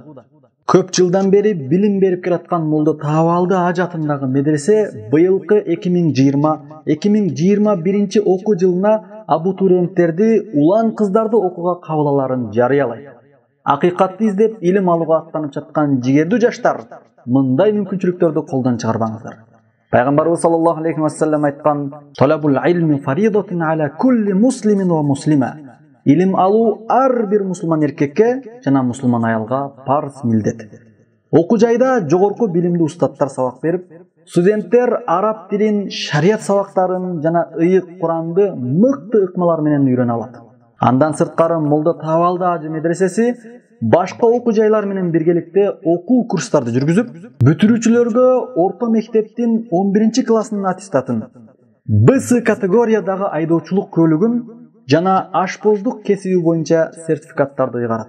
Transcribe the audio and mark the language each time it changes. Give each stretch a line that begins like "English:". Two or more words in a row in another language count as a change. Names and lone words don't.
Kyrgyz: Көп жылдан бери билим берип келаткан Молда Табалды Ажы атындагы медресе быйылкы 2020-2021 окуу жылына абитуриенттерди улан кыздарды окууга кабыл аларын жарыялайт. Акыйкатты издеп илим алууга аттанып жаткан жигердүү жаштар мындай мүмкүнчүлүктөрдү колдон чыгарбаңыздар. Пайгамбарыбыз
Arabic: صلى الله عليه وسلم
Kyrgyz: айткан:
Arabic: "طلب العلم فريضة على كل مسلم ومسلمة".
Kyrgyz: Илим алуу ар бир мусулман эркекке жана мусулман аялга парз милдет. Окуу жайда жогорку билимдүү устаттар сабак берип, студенттер араб тилин, шарият сабактарын жана ыйык Куранды мыкты ыкмалар менен үйрөнө алат. Андан сырткары Молда Табалды Ажы медресеси башка окуу жайлар менен биргеликте окуу курстарды жүргүзүп, бүтүрүүчүлөргө орто мектептин 11-классынын аттестатын, Б-С категориядагы айдоочулук көлүгүн жана ашпоздук кесиби боюнча сертификаттарды ыйгарат.